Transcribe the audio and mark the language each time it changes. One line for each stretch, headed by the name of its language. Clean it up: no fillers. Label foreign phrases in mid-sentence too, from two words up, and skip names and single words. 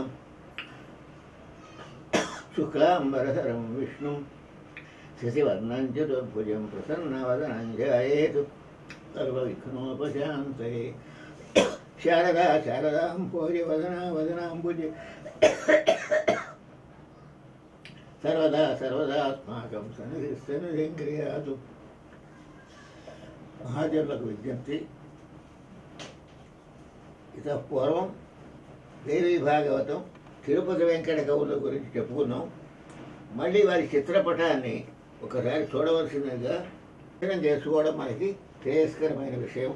Sanskrit: शुक्लाम्बरधरं विष्णुं शशिवर्णं चतुर्भुजं प्रसन्नवदनं ध्यायेत् सर्वविघ्नोपशान्तये। शारदा शारदाम्भोजि वदना वदनाम्बुजि सर्वदा सर्वदास्माकं सन्निधिं क्रियातु।
Telugu: మహాజనులకు విజ్ఞప్తి. ఇతః పూర్వం దేవీ భాగవతం తిరుపతి వెంకట కవుల గురించి చెప్పుకున్నాం. మళ్ళీ వారి చిత్రపటాన్ని ఒకసారి చూడవలసిందిగా చేసుకోవడం మనకి శ్రేయస్కరమైన విషయం.